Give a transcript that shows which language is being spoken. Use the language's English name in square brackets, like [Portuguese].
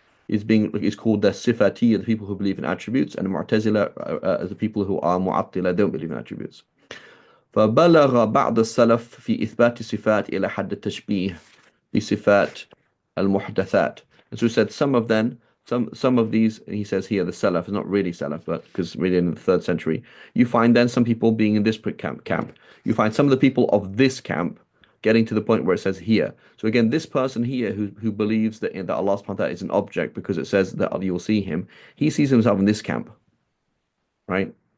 [English] is called the Sifati, the people who believe in attributes, and the Mu'tazila as the people who are Mu'attila, don't believe in attributes. [Arabic] فبلغ بعض السلف في إثبات صفات إلى حد التشبيه بصفات المحدثات. [English] And so he said some of them, some of these, he says here, the Salaf is not really Salaf, but because really in the third century, you find then some people being in this camp. You find some of the people of this camp getting to the point where it says here. So again, this person here who believes that Allah subhanahu wa ta'ala is an object because it says that you will see him, he sees himself in this camp, right?